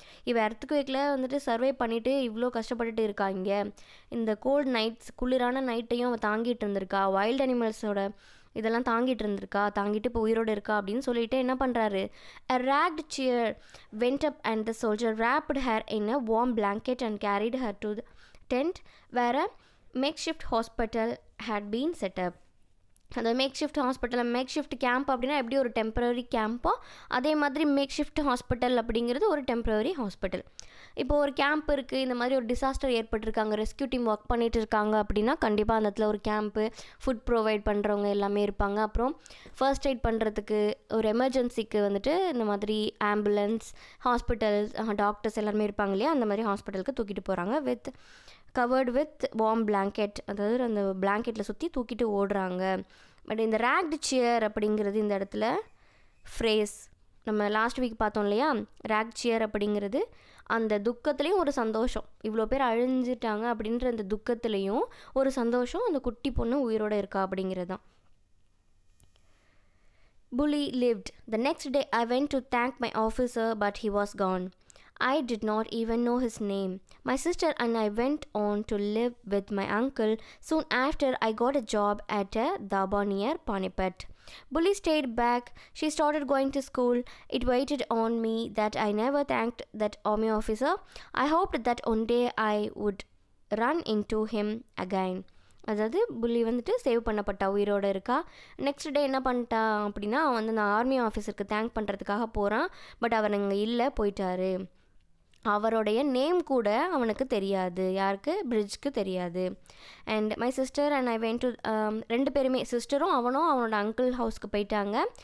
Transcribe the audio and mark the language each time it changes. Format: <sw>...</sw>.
<ta>இவ எர்த்குவேக்கில் வந்துட்டு சர்வே பண்ணிவிட்டு இவ்வளோ கஷ்டப்பட்டுட்டு இருக்கா. இங்கே இந்த கோல்ட் நைட்ஸ், குளிரான நைட்டையும் அவள் தாங்கிட்டு இருந்திருக்கா. வைல்ட் அனிமல்ஸோட இதெல்லாம் தாங்கிட்டு இப்போ உயிரோடு இருக்கா அப்படின்னு சொல்லிட்டு என்ன பண்ணுறாரு.</ta> <en>A ragged chair went up and the soldier wrapped her in a warm blanket and carried her to the tent where a makeshift hospital had been set up.</en> <ta>அந்த மேக்ஷிஃப்ட் ஹாஸ்பிட்டல், மேக்ஷிஃப்ட் கேம்ப் அப்படின்னா எப்படி ஒரு டெம்பரரி கேம்போ, அதே மாதிரி மேக்ஷிஃப்ட் hospital அப்படிங்கிறது ஒரு temporary hospital. இப்போ ஒரு கேம்ப் இருக்குது, இந்த மாதிரி ஒரு டிசாஸ்டர் ஏற்பட்டிருக்காங்க, ரெஸ்க்யூ டீம் ஒர்க் பண்ணிகிட்டு இருக்காங்க அப்படின்னா கண்டிப்பாக அந்த இடத்துல ஒரு கேம்ப்பு, ஃபுட் ப்ரொவைட் பண்ணுறவங்க எல்லாமே இருப்பாங்க. அப்புறம் ஃபர்ஸ்ட் எய்ட் பண்ணுறதுக்கு, ஒரு எமர்ஜென்சிக்கு வந்துட்டு இந்த மாதிரி ஆம்புலன்ஸ், ஹாஸ்பிட்டல்ஸ், டாக்டர்ஸ் எல்லாருமே இருப்பாங்க இல்லையா, அந்த மாதிரி ஹாஸ்பிட்டலுக்கு தூக்கிட்டு போகிறாங்க</ta> <en>with covered with warm blanket,</en> <ta>அதாவது அந்த பிளாங்கெட்டில் சுற்றி தூக்கிட்டு ஓடுறாங்க. பட் இந்த ரேக்டு சியர் அப்படிங்கிறது இந்த இடத்துல ஃப்ரேஸ் நம்ம லாஸ்ட் வீக் பார்த்தோம் இல்லையா, ரேக் சியர் அப்படிங்கிறது அந்த துக்கத்துலேயும் ஒரு சந்தோஷம், இவ்வளோ பேர் அழிஞ்சிட்டாங்க அப்படின்ற அந்த துக்கத்துலேயும் ஒரு சந்தோஷம், அந்த குட்டி பொண்ணு உயிரோடு இருக்கா அப்படிங்கிறது தான்.</ta> <en>Bully lived. The next day I went to thank my officer but he was gone. I did not even know his name. My sister and I went on to live with my uncle. Soon after, I got a job at a dhaba near Panipat. Bully stayed back. She started going to school. It waited on me that I never thanked that army officer. I hoped that one day I would run into him again.</en> <ta>அதாவது புள்ளி வந்துட்டு save பண்ணப்பட்டா, உயிரோடு இருக்கா. Next day என்ன பண்ணிட்டா அப்படின்னா, அவன் வந்து அந்த ஆர்மி ஆஃபீஸருக்கு தேங்க் பண்ணுறதுக்காக போகிறான். பட் அவர் அங்கே இல்லை, போயிட்டாரு. அவருடைய நேம் கூட அவனுக்கு தெரியாது, யாருக்கு, பிரிட்ஜ்க்கு தெரியாது.</ta> <en>and my sister and I went to,</en> <ta>ரெண்டு பேருமே, சிஸ்டரும் அவனும் அவனோட அங்கிள் ஹவுஸ்க்கு போயிட்டாங்க.</ta>